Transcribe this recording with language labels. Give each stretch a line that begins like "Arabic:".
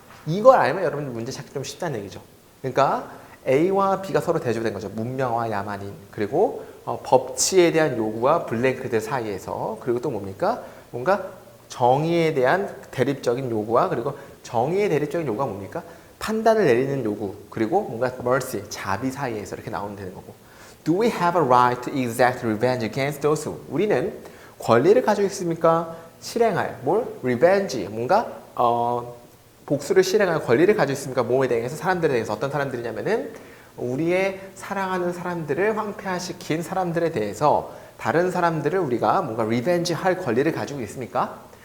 Korean: 이걸 알면 여러분 문제 찾기 좀 쉽다는 얘기죠. 그러니까 A와 B가 서로 대조된 거죠. 문명화 야만인. 그리고 법치에 대한 요구와 블랭크들 사이에서. 그리고 또 뭡니까? 뭔가 정의에 대한 대립적인 요구와 그리고 정의의 대립적인 요구가 뭡니까? 판단을 내리는 요구. 그리고 뭔가 mercy, 자비 사이에서 이렇게 나오면 되는 거고.
English: Do we have a right to exact revenge against those who?
Korean: 우리는 권리를 가지고 있습니까? 실행할 뭘? revenge, 뭔가 복수를 실행할 권리를 가지고 있습니까? 뭐에 대해서? 사람들에 대해서. 어떤 사람들이냐면은 우리의 사랑하는 사람들을 황폐화시킨 사람들에 대해서 다른 사람들을 우리가 뭔가 리벤지 할 권리를 가지고 있습니까?